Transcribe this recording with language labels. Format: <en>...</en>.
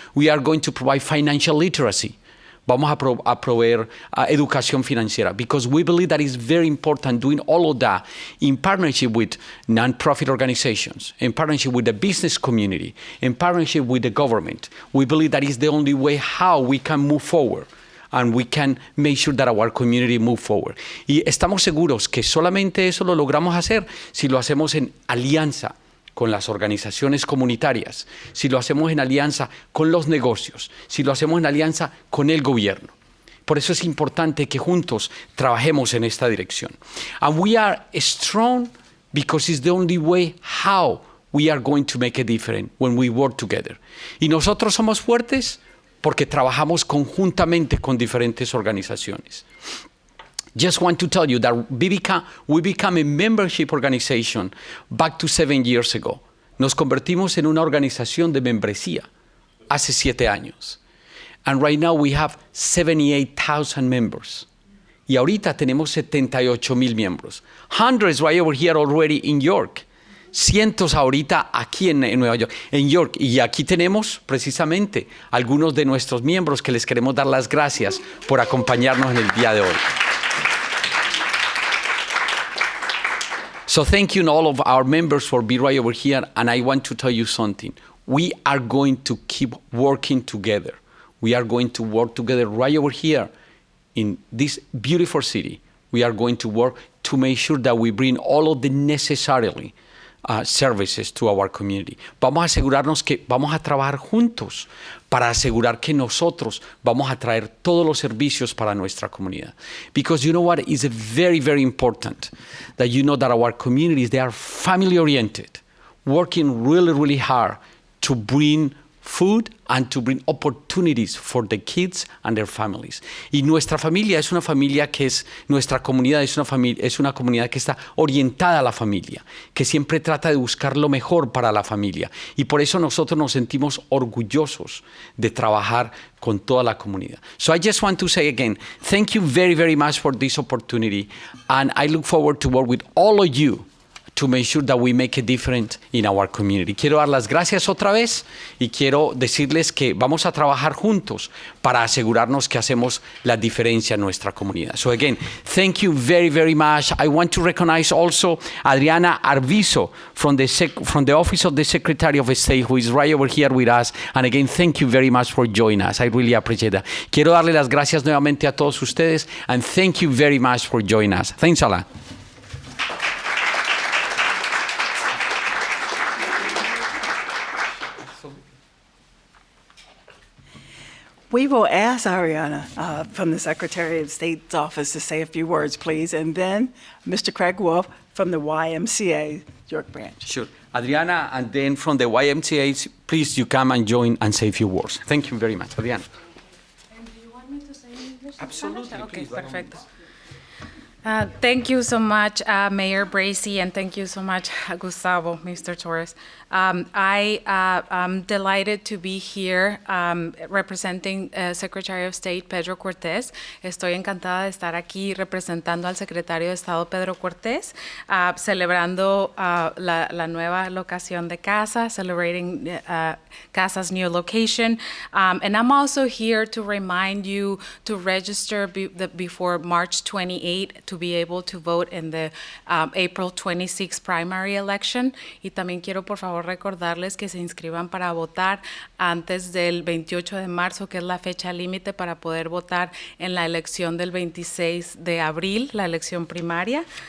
<en>We are going to provide financial literacy.</en> <es>Vamos a proveer educación financiera,</es> <en>because we believe that it's very important doing all of that in partnership with non-profit organizations, in partnership with the business community, in partnership with the government. We believe that is the only way how we can move forward. And we can make sure that our community move forward.</en> <es>Y estamos seguros que solamente eso lo logramos hacer si lo hacemos en alianza con las organizaciones comunitarias, si lo hacemos en alianza con los negocios, si lo hacemos en alianza con el gobierno. Por eso es importante que juntos trabajemos en esta dirección.</es> <en>And we are strong because it's the only way how we are going to make a difference when we work together.</en> <es>Y nosotros somos fuertes porque trabajamos conjuntamente con diferentes organizaciones.</es> <en>Just want to tell you that we became a membership organization back to 7 years ago.</en> <es>Nos convertimos en una organización de membresía hace 7 años.</es> <en>And right now we have 78,000 members.</en> <es>Y ahorita tenemos 78,000 miembros.</es> <en>Hundreds right over here already in York.</en> <es>Cientos ahorita aquí en Nueva York, en York. Y aquí tenemos precisamente algunos de nuestros miembros que les queremos dar las gracias por acompañarnos en el día de hoy.</es> <en>So thank you all of our members for being right over here. And I want to tell you something. We are going to keep working together. We are going to work together right over here in this beautiful city. We are going to work to make sure that we bring all of the necessarily services to our community.</en> <es>Vamos a asegurarnos que vamos a trabajar juntos para asegurar que nosotros vamos a traer todos los servicios para nuestra comunidad.</es> <en>Because you know what is very, very important, that you know that our communities, they are family oriented, working really, really hard to bring food and to bring opportunities for the kids and their families.</en> <es>Y nuestra familia es una familia que es, nuestra comunidad es una comunidad que está orientada a la familia, que siempre trata de buscar lo mejor para la familia. Y por eso nosotros nos sentimos orgullosos de trabajar con toda la comunidad.</es> <en>So I just want to say again, thank you very, very much for this opportunity. And I look forward to work with all of you to make sure that we make a difference in our community.</en> <es>Quiero dar las gracias otra vez y quiero decirles que vamos a trabajar juntos para asegurarnos que hacemos la diferencia en nuestra comunidad.</es> <en>So again, thank you very, very much. I want to recognize also Adriana Arvizo from the Office of the Secretary of State, who is right over here with us. And again, thank you very much for joining us. I really appreciate that.</en> <es>Quiero darle las gracias nuevamente a todos ustedes,</es> <en>and thank you very much for joining us. Thanks a lot. We will ask Ariana from the Secretary of State's office to say a few words, please, and then Mr. Craig Wolf from the YMCA York branch. Sure. Adriana, and then from the YMCA, please you come and join and say a few words. Thank you very much, Adriana. And do you want me to say in English? Absolutely, Okay, please, by all perfecto. Thank you so much, Mayor Bracy, and thank you so much, Gustavo, Mr. Torres. I'm delighted to be here representing Secretary of State Pedro Cortés.</en> <es>Estoy encantada de estar aquí representando al Secretario de Estado Pedro Cortés, celebrando la nueva locación de CASA,</es> <en>celebrating CASA's new location. And I'm also here to remind you to register before March 28 to be able to vote in the April 26 primary election.</en> <es>Y también quiero, por favor, recordarles que se inscriban para votar antes del 28 de marzo, que es la fecha límite para poder votar en la elección del 26 de abril, la elección primaria.</es>